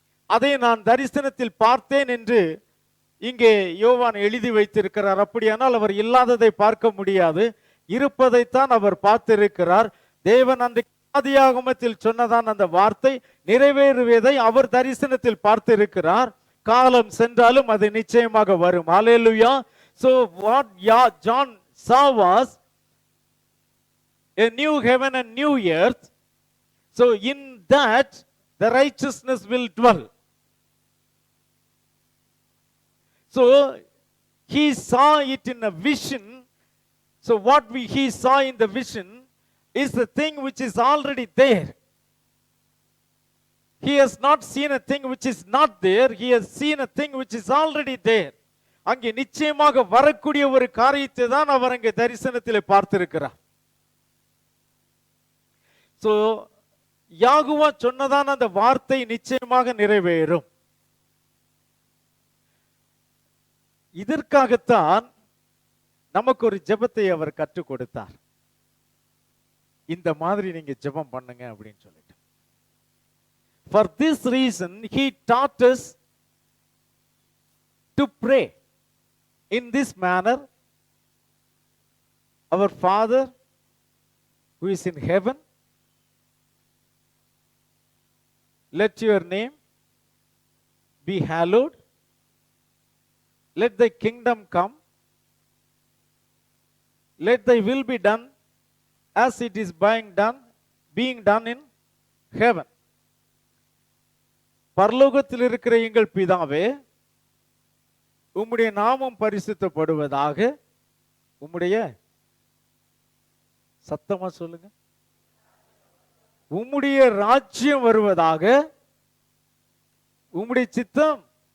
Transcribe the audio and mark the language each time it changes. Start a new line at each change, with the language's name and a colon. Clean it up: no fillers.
Tamil: அதை நான் தரிசனத்தில் பார்த்தேன் என்று இங்கே யோவான் எழுதி வைத்திருக்கிறார். அப்படியானால் அவர் இல்லாததை பார்க்க முடியாது, இருப்பதைத்தான் அவர் பார்த்திருக்கிறார். தேவன் அந்த ஆதியாகமத்தில் சொன்னதான் அந்த வார்த்தை நிறைவேறுவதை அவர் தரிசனத்தில் பார்த்திருக்கிறார். காலம் சென்றாலும் அது நிச்சயமாக வரும். ஹல்லேலூயா.
English: So what John saw was a new heaven and new earth. So in that the righteousness will dwell. So he saw it in a vision. So what he saw in the vision is the thing which is already there. He has not seen a thing which is not there. He has seen a thing which is already there.
Tamil: அங்கே நிச்சயமாக வரக்கூடிய ஒரு காரியத்தை தான் அவர் அங்கே தரிசனத்தில் பார்த்திருக்கிறார். So யாகுவா சொன்னதான அந்த வார்த்தை நிச்சயமாக நிறைவேறும். இதற்காகத்தான் நமக்கு ஒரு ஜெபத்தை அவர் கற்றுக் கொடுத்தார். இந்த மாதிரி நீங்க ஜெபம் பண்ணுங்க அப்படின்னு சொல்லிட்டு.
English: For this reason, he taught us to pray in this manner: Our Father who is in heaven, let your name be hallowed. Let thy kingdom come. Let thy will be done as it is being done in heaven.
Tamil: பரலோகத்தில் இருக்கிற எங்கள் பிதாவே, உம்முடைய நாமம் பரிசுத்தப்படுவதாக. உம்முடைய, சத்தமா சொல்லுங்க, உம்முடைய ராஜ்யம் வருவதாக. உம்முடைய சித்தம்.